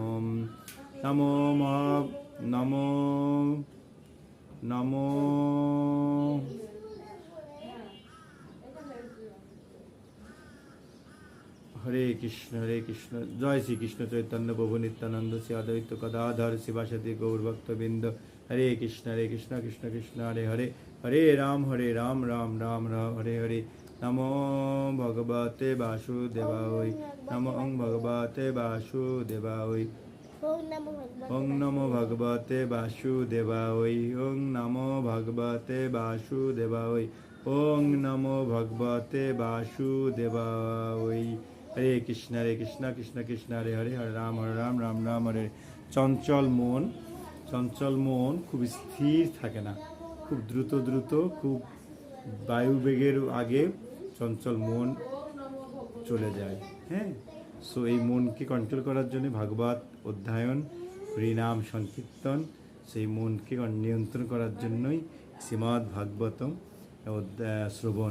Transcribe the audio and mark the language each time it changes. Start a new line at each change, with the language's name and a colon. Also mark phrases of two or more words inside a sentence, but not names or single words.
Sanskrit: নমো নমো নমো। হরে কৃষ্ণ জয় শ্রীকৃষ্ণ চৈতন্য প্রভু নিত্যানন্দ শ্রী অদ্বৈত গদাধর শিবাসাদি গৌরভক্তবৃন্দ। হরে কৃষ্ণ কৃষ্ণ কৃষ্ণ হরে হরে হরে রাম রাম রাম হরে হরে। নমো ভগবতে বাসুদেবায় নমো ভগবতে বাসুদেবায়। ওং নমো ভগবতে বাসুদেবায় ওং নমো ভগবতে বাসুদেবায় ওং নমো ভগবতে বাসুদেবায়। হরে কৃষ্ণ কৃষ্ণ কৃষ্ণ হরে হরে হরে রাম রাম রাম হরে।
Bangla: চঞ্চল মন খুব স্থির থাকে না, খুব দ্রুত খুব বায়ুবেগের আগে চঞ্চল মন চলে যায়। হ্যাঁ, সো এই মনকে কন্ট্রোল করার জন্য ভাগবত অধ্যয়ন, হরিনাম সংকীর্তন, সেই মনকে নিয়ন্ত্রণ করার জন্যই শ্রীমদ্ ভাগবতম শ্রবণ।